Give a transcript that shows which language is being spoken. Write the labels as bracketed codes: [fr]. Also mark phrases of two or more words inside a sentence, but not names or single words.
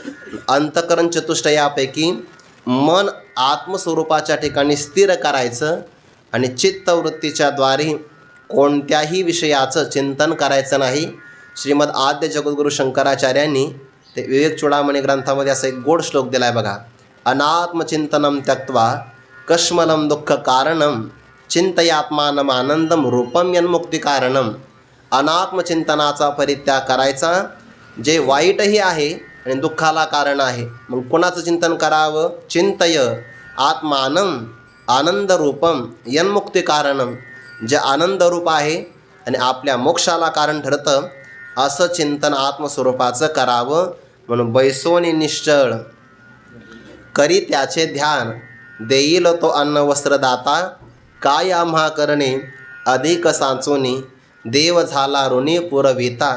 [mr] अंतकरण चतुष्टयापैकी मन आत्मस्वरूपाच्या ठिकाणी स्थिर करायचं आणि चित्तवृत्तीच्या द्वारे कोणत्याही विषयाचं चिंतन करायचं नाही. श्रीमद आद्य जगद्गुरू शंकराचार्यांनी ते विवेक चूडामणी ग्रंथामध्ये असा एक गोड श्लोक दिला आहे बघा. [sa] अनात्मचिंतनम त्यक्त्वा कश्मलं दुःख कारणम चिंतयात्मानम आनंदम रूपम यन्मुक्ती कारणम. [mr] अनात्मचिंतनाचा परित्याग करायचा, जे वाईटही आहे आणि दुःखाला कारण आहे. मग कोणाचं चिंतन करावं? [sa] चिंतय आत्मानं आनंदरूपम यन्मुक्ती कारणम. [mr] जे आनंदरूप आहे आणि आपल्या मोक्षाला कारण ठरतं असं चिंतन आत्मस्वरूपाचं करावं. म्हणून बैसोनी निश्चळ करी त्याचे ध्यान, देईल तो अन्न वस्त्रदाता, काय आम्हा करणे अधिक सांचोनी, देव झाला ऋणी पुरविता.